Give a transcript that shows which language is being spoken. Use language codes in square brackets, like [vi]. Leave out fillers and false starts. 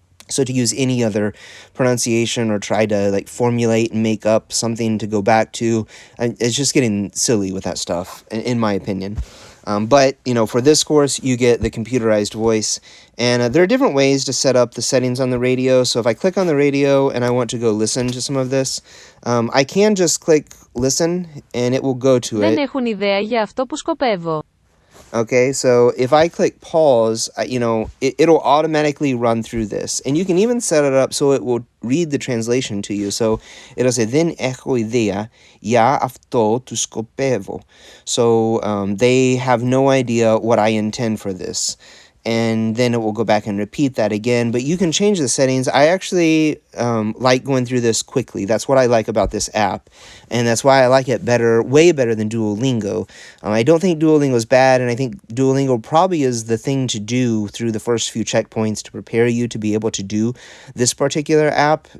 [en] So to use any other pronunciation or try to formulate and make up something to go back to, it's just getting silly with that stuff, in my opinion. But for this course, you get the computerized voice, and there are different ways to set up the settings on the radio. So if I click on the radio and I want to go listen to some of this, I can just click listen and it will go to it. [el] Δεν έχουν ιδέα για αυτό που σκοπεύω. [en] Okay, so if I click pause, it'll automatically run through this. And you can even set it up so it will read the translation to you. So it'll say, [el] δεν έχω ιδέα για αυτό που σκοπεύω. [en] So they have no idea what I intend for this. And then it will go back and repeat that again. But you can change the settings. I actually like going through this quickly. That's what I like about this app. And that's why I like it way better than Duolingo. I don't think Duolingo is bad, and I think Duolingo probably is the thing to do through the first few checkpoints to prepare you to be able to do this particular app.